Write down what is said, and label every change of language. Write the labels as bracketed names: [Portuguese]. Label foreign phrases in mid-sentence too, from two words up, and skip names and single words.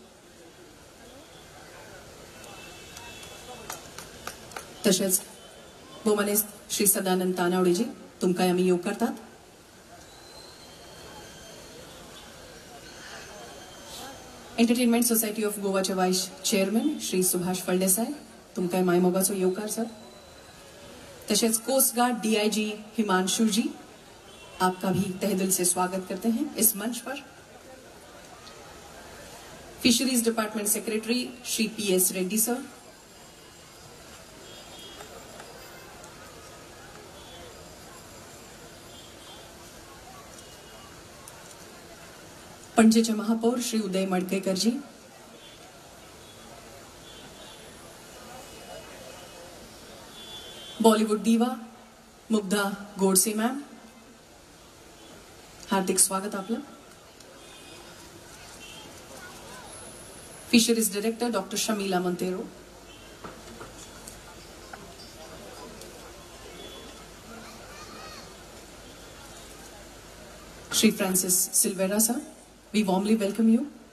[Konkani] तसेच भौमानेस्त श्री सदानंद तानावडेजी तुमकां आमी येवकारतात. एंटरटेनमेंट सोसायटी ऑफ गोवाचे [English] vice chairman [Konkani] श्री सुभाष फळले साहेब तुमकां मायमोगाचो येवकार सर. [Hindi] तसेच [English] Coast Guard DIG [Hindi] हिमांशु जी आपका भी तहे दिल से स्वागत करते हैं इस मंच पर. [English] Fisheries Department Secretary श्री PS रेड्डी सर. [Konkani] पणजेचे महापौर श्री उदय मडकेकर जी. [English] Bollywood diva [Konkani] मुग्धा गोडसे मैम हार्दिक स्वागत आपलं. [English] Fisheries Director Doctor शमीला मंतेरो. श्री फ्रांसिस सिल्वेरा सर, we warmly welcome you.